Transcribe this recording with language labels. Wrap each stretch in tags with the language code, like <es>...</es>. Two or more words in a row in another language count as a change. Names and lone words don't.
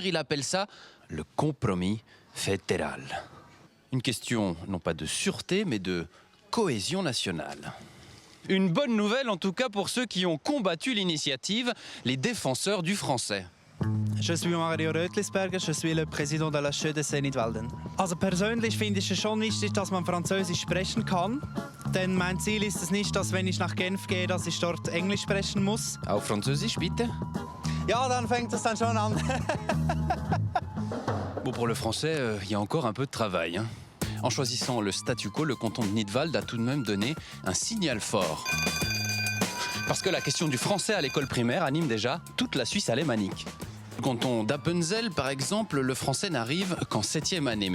<fr>Il appelle ça le compromis fédéral. Une question non pas de sûreté, mais de cohésion nationale. Une bonne nouvelle en tout cas pour ceux qui ont combattu l'initiative, les défenseurs du français. Je suis Mario Rötlisberger, je suis le président de la Schödesee Nidwalden.</fr> <de>Also persönlich finde ich es schon wichtig, dass man Französisch sprechen kann. Denn mein Ziel ist es nicht, dass wenn ich nach Genf gehe, dass ich dort Englisch sprechen muss. Auf Französisch, bitte? Ja, dann fängt es dann schon an.</de> <fr>Bon, pour le français, il y a encore un peu de travail. En choisissant le statu quo, le canton de Nidwald a tout de même donné un signal fort. Parce que la question du français à l'école primaire anime déjà toute la Suisse alémanique. Le canton d'Appenzell, par exemple, le français n'arrive qu'en 7e année.</fr>